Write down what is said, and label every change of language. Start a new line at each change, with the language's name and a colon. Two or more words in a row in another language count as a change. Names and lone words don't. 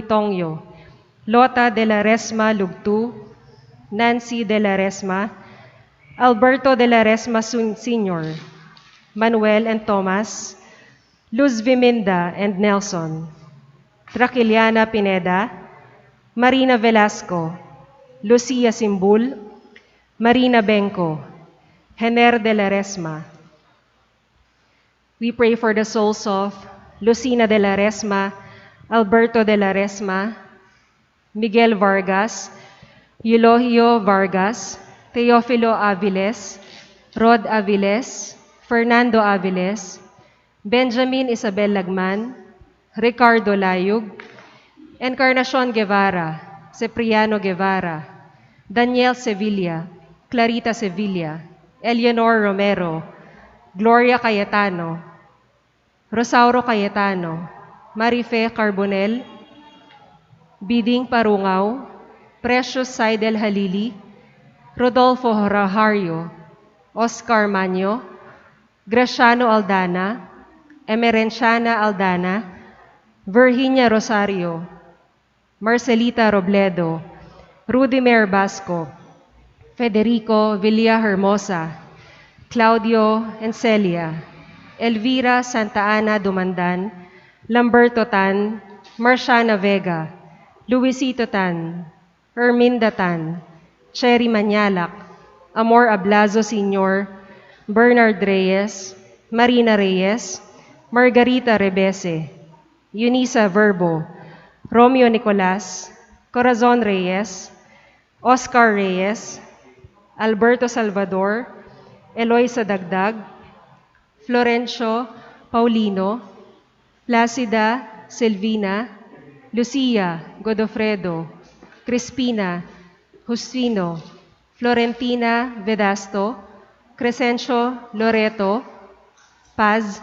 English: Tongyo, Lota de la Resma Lugtu, Nancy de la Resma, Alberto de la Resma Sr., Manuel and Thomas, Luz Viminda and Nelson, Traquiliana Pineda, Marina Velasco, Lucia Simbul, Marina Benco, Hener de la Resma. We pray for the souls of Lucina de la Resma, Alberto de la Resma, Miguel Vargas, Eulogio Vargas, Teofilo Aviles, Rod Aviles, Fernando Aviles, Benjamin Isabel Lagman, Ricardo Layug, Encarnacion Guevara, Cipriano Guevara, Daniel Sevilla, Clarita Sevilla, Eleanor Romero, Gloria Cayetano, Rosauro Cayetano, Marife Carbonel, Biding Parungaw, Precious Saidel Halili, Rodolfo Rahario, Oscar Manyo, Graciano Aldana, Emerenciana Aldana, Virginia Rosario, Marcelita Robledo, Rudimer Basco, Federico Villahermosa, Claudio Encelia, Elvira Santa Ana Dumandan, Lamberto Tan, Marciana Vega, Luisito Tan, Herminda Tan, Cherry Manyalak, Amor Ablazo Sr., Bernard Reyes, Marina Reyes, Margarita Rebese, Eunice Verbo, Romeo Nicolas, Corazon Reyes, Oscar Reyes, Alberto Salvador, Eloisa Dagdag, Florencio Paulino, Placida Silvina, Lucia Godofredo, Crispina Justino, Florentina Vedasto, Crescencio Loreto, Paz